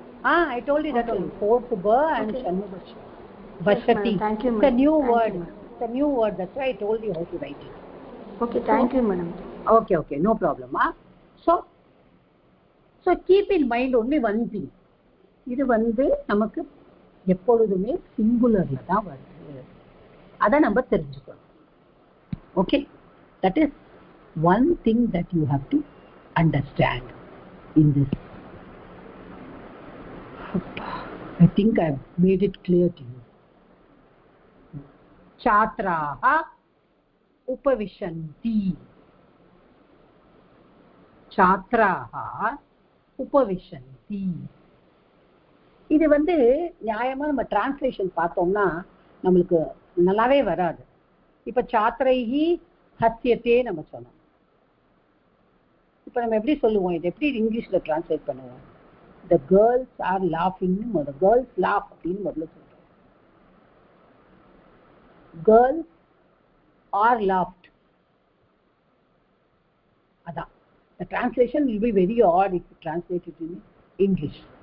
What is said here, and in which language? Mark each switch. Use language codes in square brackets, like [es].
[en] I told you that only. Fourth ba and Shanmuga Shaman. [sa] Bhashati. [en] Thank you, it's a madam. new word. It's a new word. That's why I told you how to write it. Okay, thank you, madam. Okay, no problem. So keep in mind only one thing. [ta] இது வந்து நமக்கு எப்பொழுதுமே சிங்குலர்ல தான் வருது. அதை நம்ம தெரிஞ்சுக்கணும். Okay? [en] That is one thing that you have to understand in this. I think I've made it clear to you. [sa] Chatraha upavishanti. Chatraha upavishanti. [ta] இது வந்து நியாயமா நம்ம டிரான்ஸ்லேஷன் பார்த்தோம்னா நம்மளுக்கு நல்லாவே வராது. இப்ப [sa] சாத்ரைஹி ஹஸ்யத்தே [ta] நம்ம சொன்னோம். இப்ப நம்ம எப்படி சொல்லுவோம்? இது எப்படி இங்கிலீஷ்ல டிரான்ஸ்லேட் பண்ணுவோம்? [en] The girls are laughing. The girls laugh [ta] அப்படின்னு முதல்ல சொல்றோம். [en] Girls are laughed. Ada. The translation will be very odd if you translate it in English.